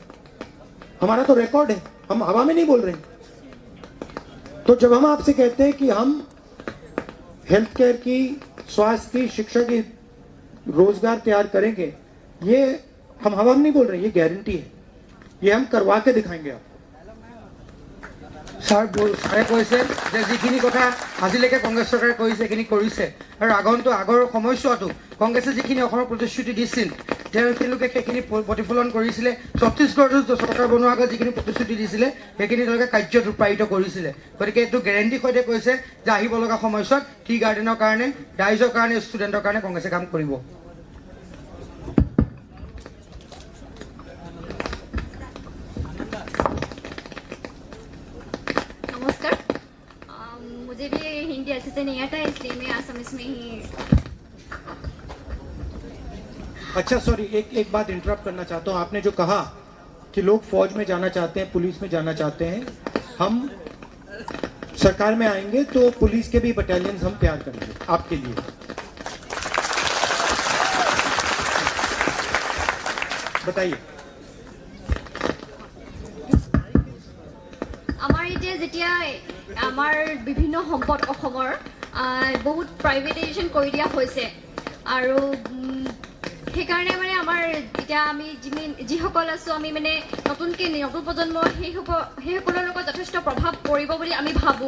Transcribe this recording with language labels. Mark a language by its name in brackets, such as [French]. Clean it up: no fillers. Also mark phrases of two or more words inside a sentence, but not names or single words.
[Hindi] हमारा तो रिकॉर्ड है, हम हवा में नहीं बोल रहे हैं। तो जब हम आपसे कहते हैं कि हम [English] health care [Hindi] की, स्वास्थ्य की, शिक्षा की, रोजगार तैयार करेंगे, ये हम हवा में नहीं बोल रहे हैं, ये गारंटी है, ये हम करवा के दिखाएंगे आप। [Assamese] ছাৰে কৈছে যে যিখিনি কথা আজিলৈকে কংগ্ৰেছ চৰকাৰে কৰিছে সেইখিনি কৰিছে, আৰু আগৰ সময়ছোৱাতো কংগ্ৰেছে যিখিনি অসমৰ প্ৰতিশ্ৰুতি দিছিল তেওঁলোকে সেইখিনি প্ৰতিফলন কৰিছিলে। ছত্তীশগড়তো চৰকাৰ বনোৱাৰ আগত যিখিনি প্ৰতিশ্ৰুতি দিছিলে সেইখিনি তেওঁলোকে কাৰ্যত ৰূপায়িত কৰিছিলে। গতিকে এইটো গেৰেণ্টিৰ সৈতে কৈছে যে আহিব লগা সময়ছোৱাত [English] tea garden [Assamese] কাৰণে, ৰাইজৰ কাৰণে, ষ্টুডেণ্টৰ কাৰণে কংগ্ৰেছে কাম কৰিব। নমস্কাৰ, [Hindi] से नहीं आता, इसलिए मैं असमिस में ही। अच्छा सॉरी, एक बात इंटरप्ट करना चाहता हूँ। आपने जो कहा कि लोग फौज में जाना चाहते हैं, पुलिस में जाना चाहते हैं, हम सरकार में आएंगे तो पुलिस के भी बटालियंस हम तैयार करेंगे आपके लिए। बताइए। [Assamese] আমাৰ এতিয়া যেতিয়া আমাৰ বিভিন্ন সম্পদ অসমৰ বহুত প্ৰাইভেটাইজেশ্যন কৰি দিয়া হৈছে আৰু সেইকাৰণে মানে আমাৰ এতিয়া আমি যিসকল আছোঁ আমি মানে নতুন প্ৰজন্ম সেইসকলৰ লগত যথেষ্ট প্ৰভাৱ পৰিব বুলি আমি ভাবোঁ।